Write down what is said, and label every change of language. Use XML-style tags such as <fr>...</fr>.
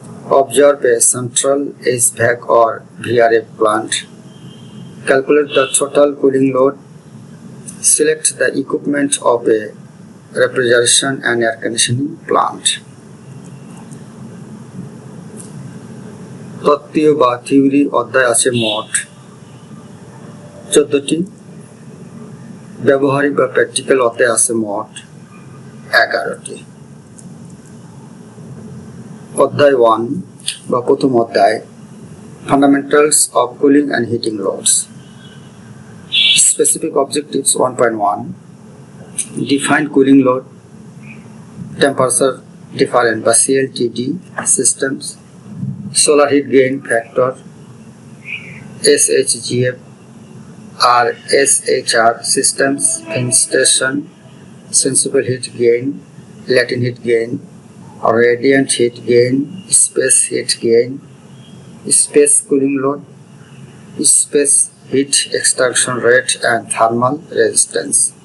<en>Observe a central HVAC or VRF plant. Calculate the total cooling load. Select the equipment of a refrigeration and air conditioning plant.</en> <bn>তত্ত্বীয় বা theory অধ্যায় আছে মোট 14টি, ব্যবহারিক বা practical অধ্যায় আছে মোট 11টি। অধ্যায় 1 বা প্রথম অধ্যায়,</bn> <en>Fundamentals of cooling and heating loads. Specific objectives 1.1, define cooling load, temperature difference by CLTD systems, solar heat gain factor, SHGF or SHR systems, ventilation, sensible heat gain, latent heat gain, radiant heat gain, space heat gain, space cooling load, space heat extraction rate and thermal resistance.</en>